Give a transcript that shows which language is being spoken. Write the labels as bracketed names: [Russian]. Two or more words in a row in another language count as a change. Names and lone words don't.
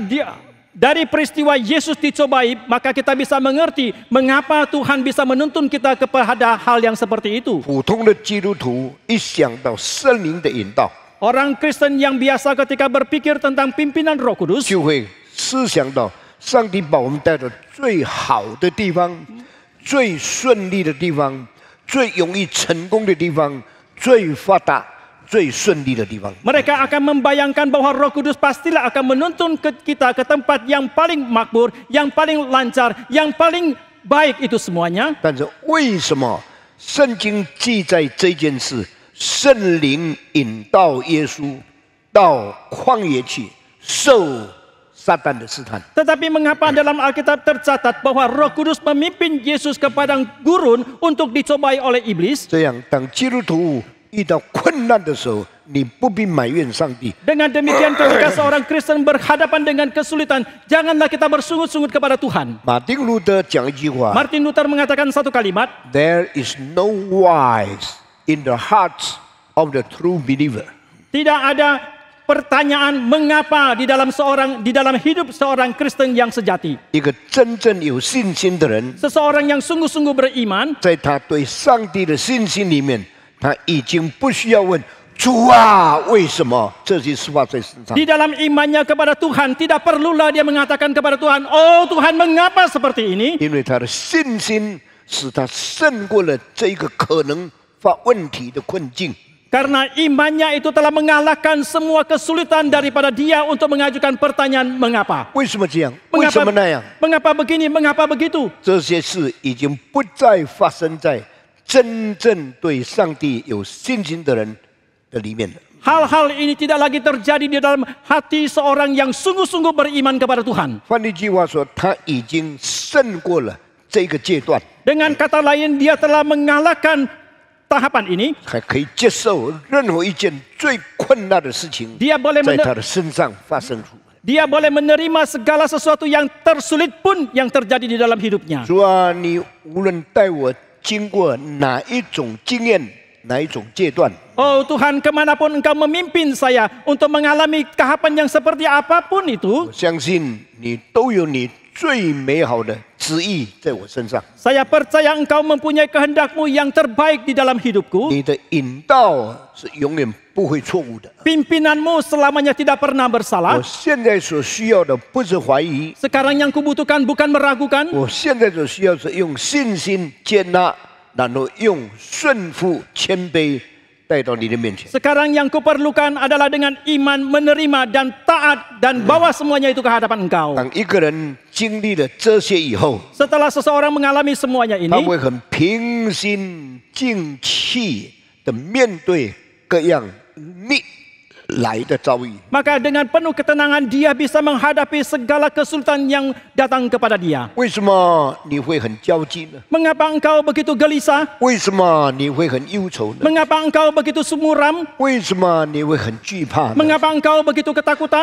[Indonesian] Dari peristiwa Yesus dicobai, maka kita bisa mengerti mengapa Tuhan bisa menuntun kita kepada hal yang seperti itu. [Chinese] 普通的基督徒一想到圣灵的引导， [Indonesian] Orang Kristen yang biasa ketika berpikir tentang pimpinan Roh Kudus, [Chinese] 就会思想到上帝把我们带到最好的地方、最顺利的地方、最容易成功的地方、最发达、最顺利的地方。 [Indonesian] mereka akan membayangkan bahwa Roh Kudus pastilah akan menuntun kita ke tempat yang paling makmur, yang paling lancar, yang paling baik itu semuanya. [Chinese] 但是为什么圣经记载这件事，圣灵引导耶稣到旷野去受撒旦的试探。 [Indonesian] Tetapi mengapa dalam Alkitab tercatat bahwa Roh Kudus memimpin Yesus ke padang gurun untuk dicobai oleh iblis? [Chinese] 这样，当基督徒遇到困难的时候，你不必埋怨上帝。 [Indonesian] Dengan demikian ketika seorang Kristen berhadapan dengan kesulitan, janganlah kita bersungut-sungut kepada Tuhan. [Chinese] 马丁路德讲一句话 [Indonesian] Martin Luther mengatakan satu kalimat, [English] ：“There is no wise in the hearts of the true believer。” [Indonesian] tidak ada pertanyaan mengapa di dalam hidup seorang Kristen yang sejati. [Chinese] 一个真正有信心的人， [Indonesian] Seseorang yang sungguh-sungguh beriman, [Chinese] 在他对上帝的信心里面，他已经不需要问主啊，为什么这些事发在身上？ [Indonesian] di dalam imannya kepada Tuhan, tidak perlulah dia mengatakan kepada Tuhan, "Oh Tuhan, mengapa seperti ini?" [Chinese] 因为他的信心使他胜过了这一个可能发问题的困境。 [Indonesian] Karena imannya itu telah mengalahkan semua kesulitan daripada dia untuk mengajukan pertanyaan mengapa. [Chinese] 为什么这样？为什么那样？ [Indonesian] Mengapa begini? Mengapa begitu? [Chinese] 这些事已经不再发生在真正对上帝有信心的人的里面了。 [Indonesian] Hal-hal ini tidak lagi terjadi di dalam hati seorang yang sungguh-sungguh beriman kepada Tuhan. [Chinese] 换一句话说，他已经胜过了这个阶段， [Indonesian] Dengan kata lain, dia telah mengalahkan tahapan ini. [Chinese] 还可以接受任何一件最困难的事情 [Indonesian] Dia boleh [Chinese] 在他的身上发生出。 [Indonesian] Dia boleh menerima segala sesuatu yang tersulit pun yang terjadi di dalam hidupnya. [Chinese] 主啊，你无论带我经过哪一种经验，哪一种阶段， [Indonesian] Oh Tuhan, kemanapun Engkau memimpin saya untuk mengalami tahapan yang seperti apapun itu, [Chinese] 我相信你都有你最美好的旨意在我身上。 [Indonesian] saya percaya Engkau mempunyai kehendak-Mu yang terbaik di dalam hidupku. [Chinese] 你的引导是永远不会错误的。 [Indonesian] Pimpinan-Mu selamanya tidak pernah [Chinese] 我 [Indonesian] bersalah. [Chinese] 现在所需要的不是怀疑， [Indonesian] Sekarang yang kubutuhkan bukan meragukan. [Chinese] 我现在所需要是用信心接纳，然后用顺服谦卑带到你的面前。 [Indonesian] Sekarang yang kuperlukan adalah dengan iman menerima dan taat dan bawa semuanya itu ke hadapan Engkau. [Chinese] 当一个人经历了这些以后， [Indonesian] Setelah seseorang mengalami semuanya [Chinese] 他 [Indonesian] ini, [Chinese] 会很平心静气的面对各样逆来的遭遇。 [Indonesian] maka dengan penuh ketenangan dia bisa menghadapi segala kesulitan yang datang kepada dia. [Chinese] 为什么你会很焦急呢？ [Indonesian] Mengapa engkau begitu gelisah? [Chinese] 为什么你会很忧愁呢？ [Indonesian] Mengapa engkau begitu sumuram? [Chinese] 为什么你会很惧怕呢？ [Indonesian] Mengapa engkau begitu ketakutan?